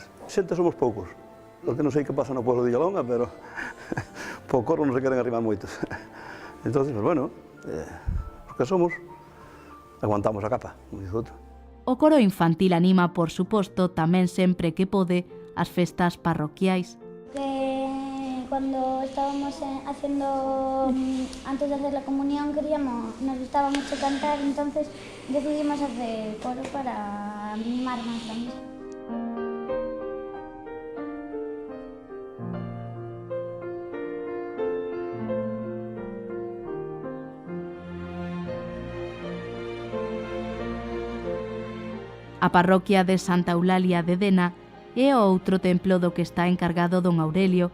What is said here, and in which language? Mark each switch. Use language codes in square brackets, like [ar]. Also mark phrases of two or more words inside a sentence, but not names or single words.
[gl] Xente somos poucos, porque non sei que pasa no pueblo de Villalonga, pero po coro non se queren arrimar moitos. Entón, pues bueno, porque somos, aguantamos a capa, como dice outro. O coro infantil anima, por suposto, tamén sempre que pode, as festas parroquiais. [es] Cuando estábamos haciendo, antes de hacer la comunión, nos gustaba mucho cantar, entonces decidimos hacer coro para animarnos también. [gl] A parroquia de Santa Eulalia de Dena é o outro templo do que está encargado don Aurelio.